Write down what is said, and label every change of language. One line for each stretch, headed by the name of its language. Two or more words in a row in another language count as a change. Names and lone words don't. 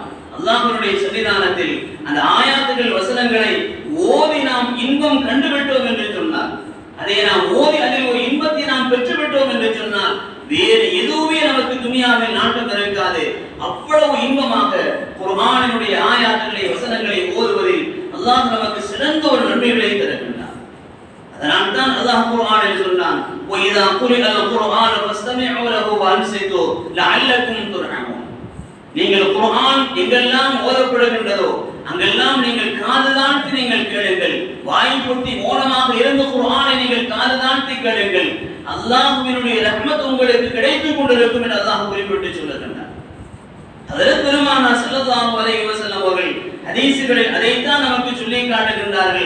Tamil: அல்லாஹ்வுடைய சன்னிதானத்தில் அந்த ஆயாத்துகள், வசனங்களை ஓதி நாம் இன்பம் கண்டுவிட்டோம் என்று சொன்னால், அதை நாம் ஓதி அதில் ஒரு இன்பத்தை நாம் பெற்றுவிட்டோம் என்று சொன்னால் வேறு எதுவுமே நமக்கு துனியாவில் நாட்டம் இருக்காது. அவ்வளவு இன்பமாக குர்ஆனினுடைய ஆயாத்துகளை, வசனங்களை ஓதுவதில் அல்லாஹ் நமக்கு சிறந்த ஒரு நன்மைகளை தருகின்றார். அதனால் தான் அல்லாஹ் குர்ஆனில் சொன்னான்,
Arabic: وَإِذَا قُرِئَ الْقُرْآنُ فَاسْتَمِعُوا لَهُ وَأَنصِتُوا لَعَلَّكُمْ تُرْحَمُونَ.
Tamil: நீங்கள் குர்ஆன் எங்கெல்லாம் ஓதப்படுகின்றதோ அங்கெல்லாம் நீங்கள் காது தாழ்த்தி நீங்கள் கேளுங்கள். வாய் பொத்தி மௌனமாக இருந்து குர்ஆனை நீங்கள் காது தாழ்த்தி கேளுங்கள். அல்லாஹ்வினுடைய ரஹ்மத் உங்களுக்கு கிடைத்துக் கொண்டிருக்கும் என்று அல்லாஹ் குறிப்பிட்டு சொல்லுகின்றார். ஹஜ்ரத் பெருமானார்
Arabic: صلى الله عليه وسلم
Tamil: அவர்கள் ஹதீஸ்களில் அதைத்தான் நமக்கு சொல்லி காட்டுகின்றார்கள்.